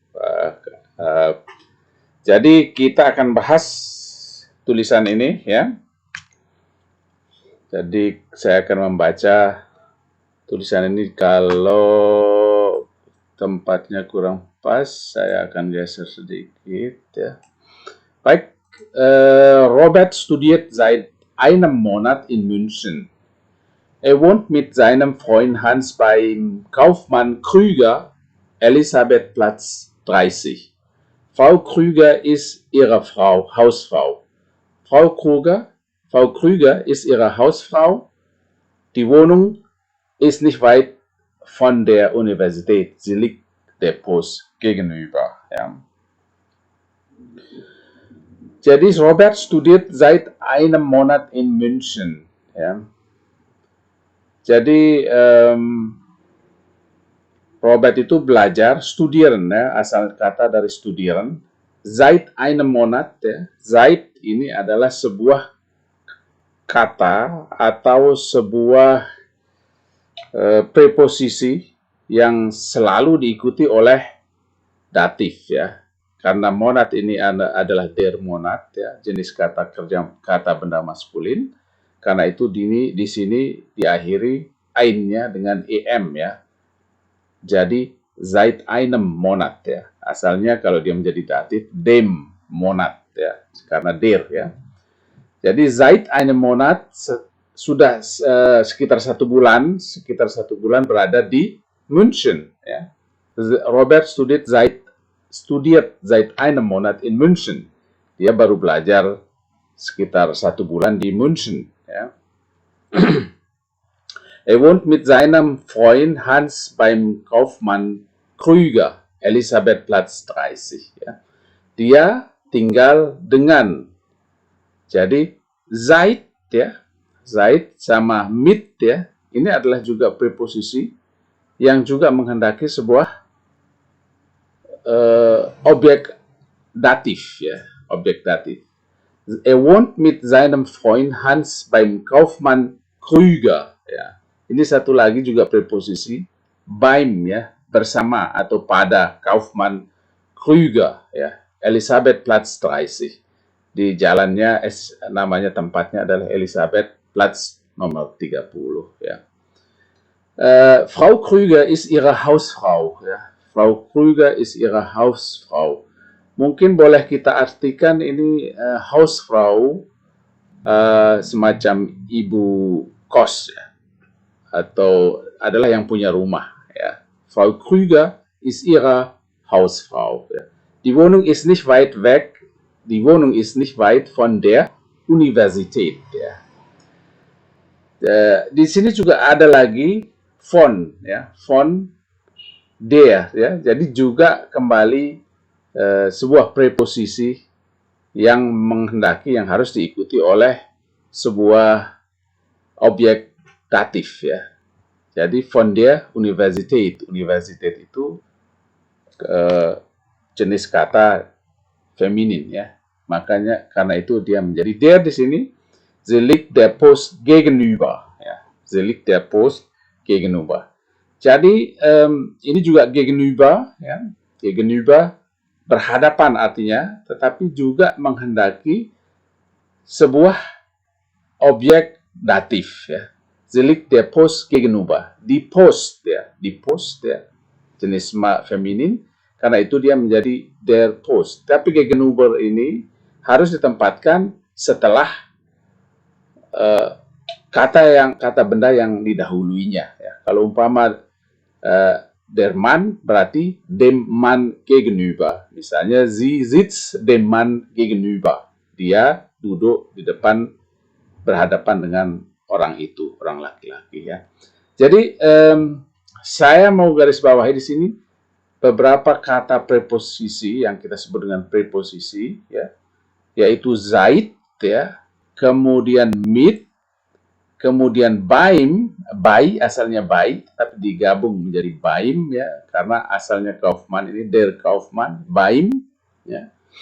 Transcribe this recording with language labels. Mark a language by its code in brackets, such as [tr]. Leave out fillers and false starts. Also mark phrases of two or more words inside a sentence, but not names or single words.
[id] Jadi kita akan bahas tulisan ini ya. Jadi saya akan membaca tulisan ini. Kalau tempatnya kurang pas, saya akan geser sedikit ya. Baik, [de] Robert studiert seit einem Monat in München. Er wohnt mit seinem Freund Hans beim Kaufmann Krüger, Elisabethplatz 30. Frau Krüger ist ihre Hausfrau. Frau Krüger ist ihre Hausfrau. Die Wohnung ist nicht weit von der Universität. Sie liegt der Post gegenüber. Ja. Jadi Robert studiert seit einem Monat in München. Ja. [id] Jadi Robert itu belajar, studieren ya, asal kata dari studieren. [de] Seit einem Monat ya. [id] Seit ini adalah sebuah kata atau sebuah preposisi yang selalu diikuti oleh datif ya. Karena monat ini adalah [de] der Monat [id] ya, jenis kata benda maskulin. Karena itu di sini diakhiri ainnya dengan em ya. [de] Jadi seit einem Monat ya. [id] Asalnya kalau dia menjadi datif [de] dem Monat [id] ya, karena der ya. Jadi [de] seit einem Monat [id] sudah sekitar satu bulan berada di München ya. [de] Robert studiert seit einem Monat in München. [id] Dia baru belajar sekitar satu bulan di München. [de] Ja. Er wohnt mit seinem Freund Hans beim Kaufmann Krüger, Elisabethplatz 30. [id] Ya. Dia tinggal dengan. Jadi seit ya, seit sama mit ya, ini adalah juga preposisi yang juga menghendaki sebuah objek datif ya, objek datif. [de] Er wohnt mit seinem Freund Hans beim Kaufmann Krüger. [id] Ya. Ini satu lagi juga preposisi beim ya, bersama atau pada Kaufmann Krüger ya, Elisabethplatz 30. Di jalannya namanya tempatnya adalah Elisabethplatz nomor 30 ya. [de] Frau Krüger ist ihre Hausfrau ya. Frau Krüger ist ihre Hausfrau. [id] Mungkin boleh kita artikan ini Hausfrau semacam ibu kos ya, atau adalah yang punya rumah ya. [de] Frau Krüger ist ihre Hausfrau. Ja. Die Wohnung ist nicht weit weg. Die Wohnung ist nicht weit von der Universität. Ja. [id] Di sini juga ada lagi von, ya, [de] von der, [id] ya. Jadi juga kembali sebuah preposisi yang menghendaki yang harus diikuti oleh sebuah objek datif, ya. Jadi [de] von der Universität, [id] universität itu jenis kata feminin, ya. Makanya karena itu dia menjadi der di sini. [de] Sie liegt der Post gegenüber, ya. Sie liegt der Post gegenüber. [id] Jadi ini juga gegenüber, ya. Gegenüber berhadapan artinya, tetapi juga menghendaki sebuah objek datif, ya. [de] Sie liegt der Post gegenüber. Die Post, ya. Die Post, [id] ya. Jenis feminin, karena itu dia menjadi [de] der Post. [id] Tapi gegenüber ini harus ditempatkan setelah kata benda yang didahuluinya, ya. Kalau umpama [de] der Mann berarti dem Mann gegenüber. Misalnya sie sitzt dem Mann gegenüber. [id] Dia duduk di depan berhadapan dengan orang itu, orang laki-laki, ya. Jadi saya mau garis bawahi di sini beberapa kata preposisi yang kita sebut dengan preposisi, ya, yaitu seit, ya, kemudian mit, kemudian beim, bei asalnya bei, tapi digabung menjadi beim, ya, karena asalnya Kaufmann ini [de] der Kaufmann, [id] beim, ya.